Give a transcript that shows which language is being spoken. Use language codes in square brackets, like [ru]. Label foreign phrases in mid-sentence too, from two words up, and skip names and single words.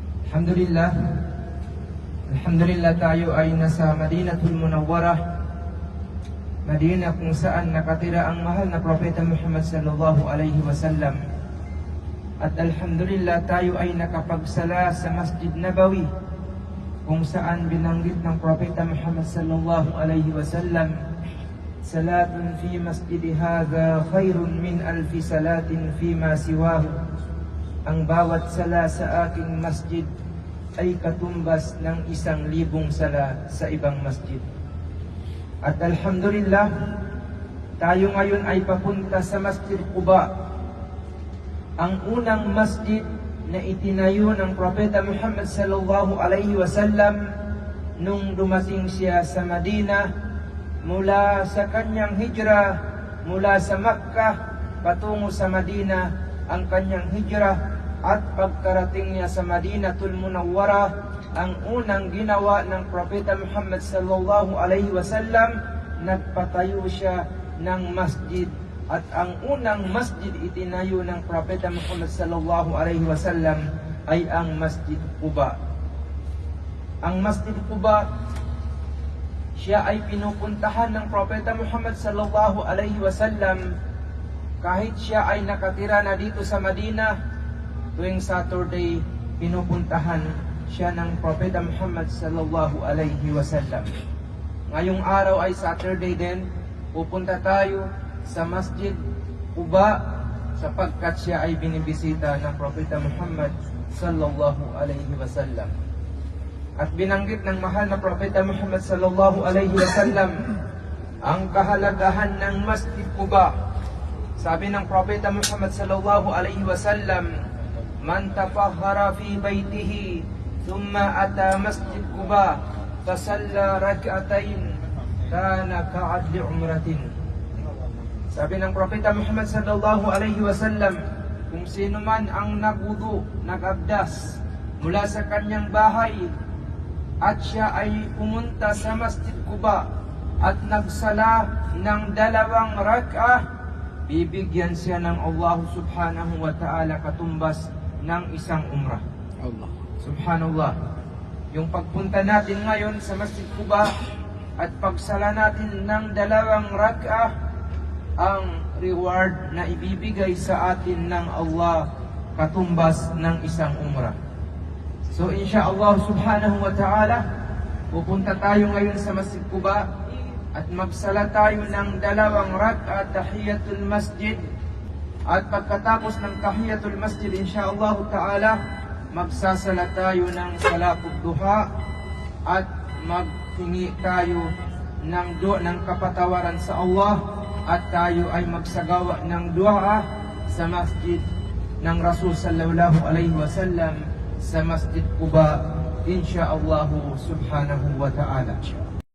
[tl] Alhamdulillah. Alhamdulillah tayo ay nasa Madinatul Munawwarah, Madina kung saan nakatira ang mahal na Propeta Muhammad [ar] صلى الله عليه وسلم. [tl] At alhamdulillah tayo ay nakapagsala sa Masjid Nabawi kung saan binanggit ng Propeta Muhammad [ar] صلى الله عليه وسلم, صلاة في مسجدي هذا خير من ألف صلاة فيما سواه. [tl] Ang bawat sala sa aking masjid ay katumbas ng 1,000 sala sa ibang masjid. At alhamdulillah, tayo ngayon ay papunta sa Masjid Quba, ang unang masjid na itinayo ng Propeta Muhammad [ar] صلى الله عليه وسلم [tl] nung dumating siya sa Madina mula sa kanyang hijrah, mula sa Makkah patungo sa Madina ang kanyang hijrah. At pagkarating niya sa Madinatul Munawwarah, ang unang ginawa ng Propeta Muhammad [ar] صلى الله عليه وسلم, [tl] nagpatayo siya ng masjid. At ang unang masjid itinayo ng Propeta Muhammad [ar] صلى الله عليه وسلم [tl] ay ang Masjid Quba. Ang Masjid Quba, siya ay pinupuntahan ng Propeta Muhammad [ar] صلى الله عليه وسلم [tl] kahit siya ay nakatira na dito sa Madina. Tuwing Saturday, pinupuntahan siya ng Propeta Muhammad [ar] صلى الله عليه وسلم. [tl] Ngayong araw ay Saturday din, pupunta tayo sa Masjid Quba sapagkat siya ay binibisita ng Propeta Muhammad [ar] صلى الله عليه وسلم. [tl] At binanggit ng mahal na Propeta Muhammad [ar] صلى الله عليه وسلم [tl] ang kahalagahan ng Masjid Quba. Sabi ng Propeta Muhammad [ar] صلى الله عليه وسلم, من تطهر في بيته ثم أتى مسجد قباء فصلى ركعتين كان كعدل عمرة. [tl] Sabi ng Propeta Muhammad [ar] صلى الله عليه وسلم, [tl] kung sino man ang nagwudu, nagabdas mula sa kanyang bahay at siya ay pumunta sa Masjid Quba at nagsala ng 2 rak'ah, bibigyan siya ng [ar] الله سبحانه وتعالى [tl] katumbas ng 1 umrah. Allah. Subhanallah. Yung pagpunta natin ngayon sa Masjid Quba at pagsala natin ng 2 rak'ah, ang reward na ibibigay sa atin ng Allah katumbas ng 1 umrah. [ar] So إن شاء الله سبحانه وتعالى, [tl] pupunta tayo ngayon sa Masjid Quba at magsala tayo ng 2 rak'ah [ar] تحية المسجد. [tl] At pagkatapos ng [ar] تحية المسجد, إن شاء الله تعالى, [tl] magsasala tayo ng [ar] صلاة الضحى [tl] at maghingi tayo ng kapatawaran sa Allah, at tayo ay magsagawa ng dua sa masjid ng Rasul [ar] صلى الله عليه وسلم [tl] sa Masjid Quba, [ar] إن شاء الله سبحانه وتعالى.